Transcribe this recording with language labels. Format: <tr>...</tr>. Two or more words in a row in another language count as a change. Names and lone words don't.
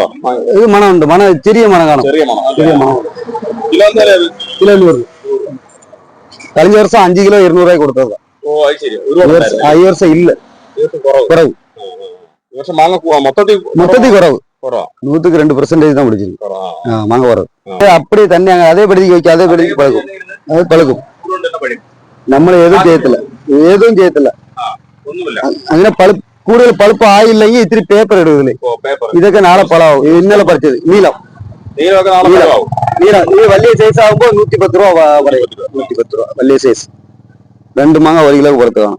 <ml>ഇത് മണമുണ്ട്. ചെറിയ മണം കാണും. ചെറിയ മണം. കിലോ 100. കഴിഞ്ഞ വർഷം 5 കിലോ 200 രൂപ കൊടുത്തതാ. ഈ വർഷം ഇല്ല, കുറവ്. മൊത്തത്തിൽ കുറവ്.</ml> <ta>102% தான் பிடிச்சிருக்கு. மாங்க வரும். அப்படி தண்ணி அதே படிக்கு வைக்க அதே படிக்கு பழகும். அது பழகும்.</ta> <ml>നമ്മൾ ഏതും ചെയ്യത്തില്ല. അങ്ങനെ കൂടുതൽ പളുപ്പ് ആയില്ലെങ്കിൽ ഇത്തിരി പേപ്പർ ഇടുന്നില്ലേ. ഇതൊക്കെ നാളെ പളാവും. ഇന്നലെ പറിച്ചത് നീലം. ഈ വലിയ സൈസ് ആകുമ്പോ 110 രൂപ പറയും. 110 രൂപ വലിയ സൈസ്. 2 മാങ്ങ 1 കിലോ പുറത്ത് കാണാം.</ml>